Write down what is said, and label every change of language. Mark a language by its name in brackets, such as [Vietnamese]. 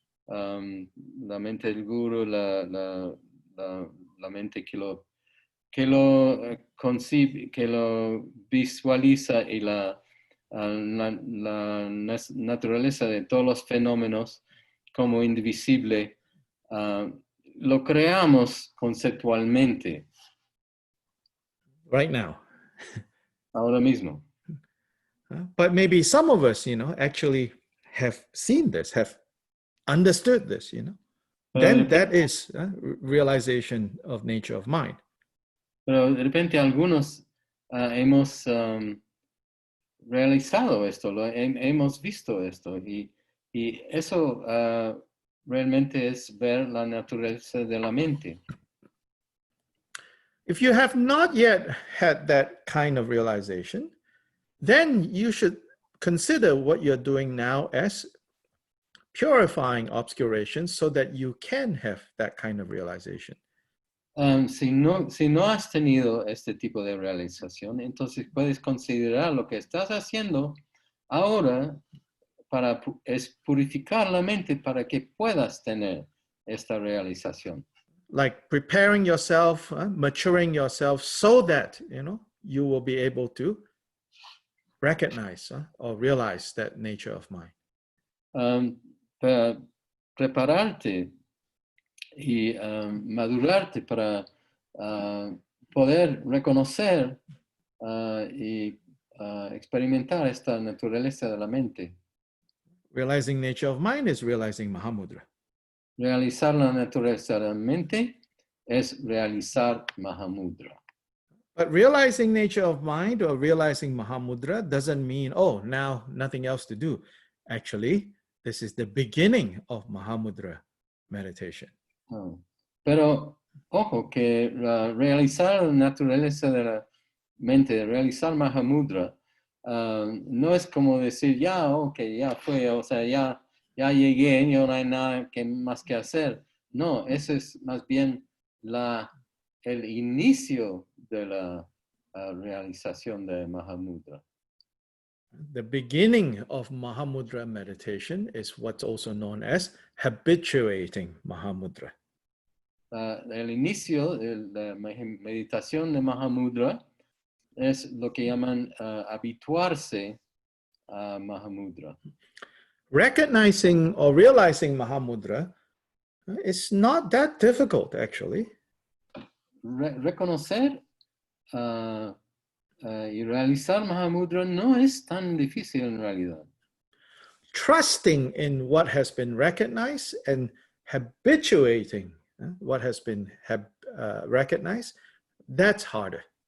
[Spanish] la mente del guru, la mente que lo concibe, que lo visualiza y la naturaleza de todos los fenómenos como indivisible, lo creamos conceptualmente. [English] Right now. [Spanish] Ahora mismo. [English] But maybe some of us, you know, actually have seen this, have understood this, you know. Then that is realization of nature of mind. [Spanish] Pero de repente algunos hemos realizado esto, hemos visto esto y eso realmente es ver la naturaleza de la mente. [English] If you have not yet had that kind of realization, then you should consider what you're doing now as purifying obscurations so that you can have that kind of realization. [Spanish] Si no has tenido este tipo de realización, entonces puedes considerar lo que estás haciendo ahora es purificar la mente para que puedas tener esta realización. [English] Like preparing yourself, maturing yourself so that, you know, you will be able to recognize or realize that nature of mind. [Spanish] Para prepararte y madurarte para poder reconocer y experimentar esta naturaleza de la mente. [English] Realizing nature of mind is realizing Mahamudra. [Spanish] Realizar la naturaleza de la mente es realizar Mahamudra. [English] But realizing nature of mind or realizing Mahamudra doesn't mean, oh, now nothing else to do. Actually, this is the beginning of Mahamudra meditation. [Spanish] Pero, ojo, que realizar la naturaleza de la mente, realizar Mahamudra, no es como decir, ya, ok, ya fue, o sea, ya llegué, ya no hay nada más que hacer. No, eso es más bien el inicio de la realización de Mahamudra. [English] The beginning of Mahamudra meditation is what's also known as habituating Mahamudra. [Spanish] El inicio de la meditación de Mahamudra es lo que llaman habituarse a Mahamudra. [English] Recognizing or realizing Mahamudra is not that difficult, actually. [Spanish] Reconocer y realizar Mahamudra no es tan difícil en realidad. [English] Trusting in what has been recognized and habituating what has been recognized, that's harder.